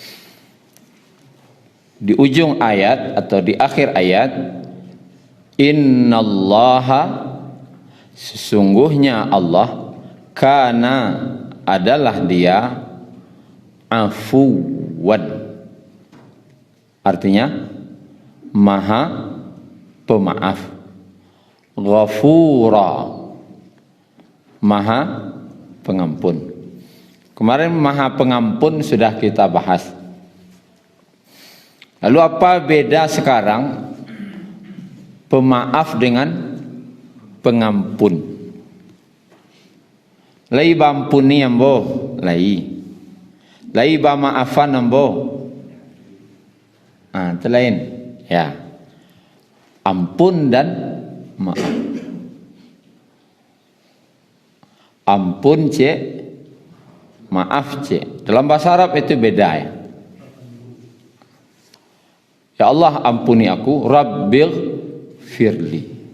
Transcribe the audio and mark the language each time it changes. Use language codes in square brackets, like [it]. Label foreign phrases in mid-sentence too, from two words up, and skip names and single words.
[id] Di ujung ayat atau di akhir ayat, innallaha, sesungguhnya Allah, kana, adalah dia, afuwan, artinya maha pemaaf, ghafura, maha pengampun. Kemarin maha pengampun sudah kita bahas. Lalu apa beda sekarang pemaaf dengan pengampun? [min] Lai bampuni ambo, lai ba maafan ambo. [id] Itu lain. Ya. Ampun dan maaf. Ampun cek, maaf cek. Dalam bahasa Arab itu beda ya. Ya Allah ampuni aku, [ar] Rabbil firli.